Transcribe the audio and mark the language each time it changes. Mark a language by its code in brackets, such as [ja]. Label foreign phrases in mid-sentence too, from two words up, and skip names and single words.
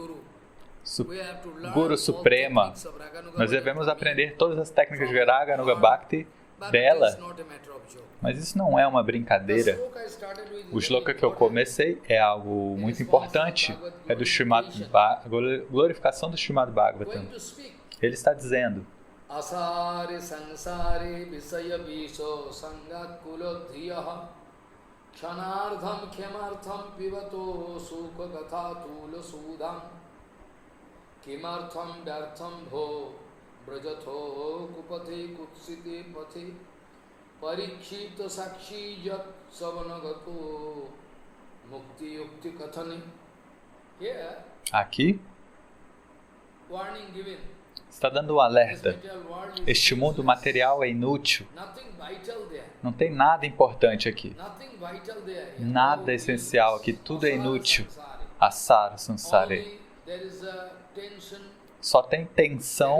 [pt] Guru Suprema, nós devemos aprender todas as técnicas de Raga, Nuga Bhakti dela, mas isso não é uma brincadeira. O shloka que eu comecei é algo muito importante, é do glorificação do Srimad Bhagavatam. Ele está dizendo: [sa] asare sansare visaya visho sangakulodriyaha kshanardham khemartham pivato sukha gatha tula sudham kimartham dartham bho brajatho kupati kutsiti pati parikshita sakshi yat savanagato mukti yukti kathani. [pt] Aqui está dando um alerta. Este mundo material é inútil. Não tem nada importante aqui. Nada essencial aqui. Tudo é inútil. [sa] Asara, sansare. [pt] Só tem tensão.